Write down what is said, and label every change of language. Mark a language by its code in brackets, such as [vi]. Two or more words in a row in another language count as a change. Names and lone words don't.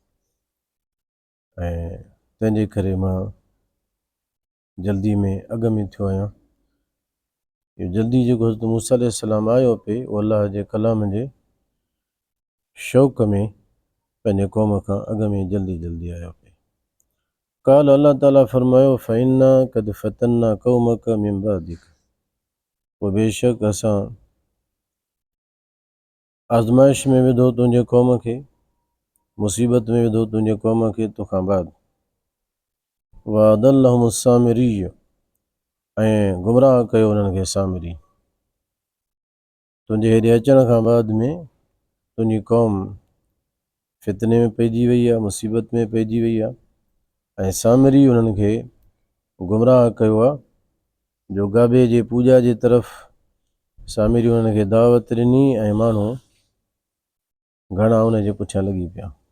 [sd] ऐं तंहिंजे करे मां जल्दी में अॻ में थियो आहियां इहो जल्दी जेको हज़रत मूसा अलैहिस्सलाम आयो पे उहो अल्लाह जे कलाम जे शौक़ में पंहिंजे क़ौम खां अॻ में जल्दी आयो पे काल अल्लाह ताला फरमायो [ar] فإنا قد فتنا قومك من بعدك [sd] पोइ बेशक असां आज़माइश में विधो तुंहिंजे क़ौम खे मुसीबत में विधो तुंहिंजे क़ौम खे तोखां बाद [ar] وأضلهم [sd] सामिरी ऐं गुमराह कयो उन्हनि खे सामिरी तुंहिंजे हेॾे अचण खां बाद में तुंहिंजी क़ौम फितने में पइजी वई आहे मुसीबत में पइजी वई आहे ऐं सामिरी उन्हनि खे गुमराह कयो आहे जो गाबे जे पूॼा जे तरफ़ सामिरी उन्हनि खे दावत ॾिनी ऐं माण्हू घणा उन जे पुठियां लॻी पिया